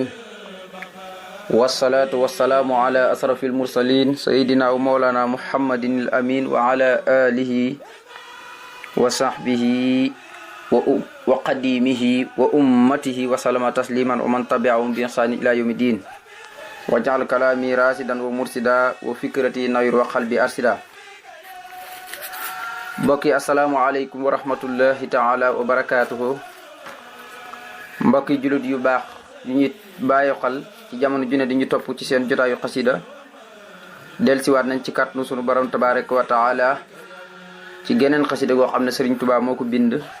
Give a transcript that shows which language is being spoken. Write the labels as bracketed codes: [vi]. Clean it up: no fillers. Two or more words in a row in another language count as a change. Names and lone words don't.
[ar] والصلاة والسلام على أشرف المرسلين سيدنا ومولانا محمد الأمين وعلى آله وصحبه وقديمه وأمته وسلم تسليما ومن تبعهم بإحسان إلى يوم الدين. واجعل كلامي راشدا ومرشدا وفكرتي نوير وقلبي أرشدا. mbokki السلام عليكم ورحمة الله تعالى وبركاته. [wo] mbokki julit yu baax yu ñu bàyyi xel ci jamono ju ne di ñu topp ci seen jotaayu xasida dellusiwaat nañ ci kàttanu sunu borom [ar] تبارك وتعالى [wo] ci geneen xasida goo xam ne Sëriñ Tuubaa moo ko bind.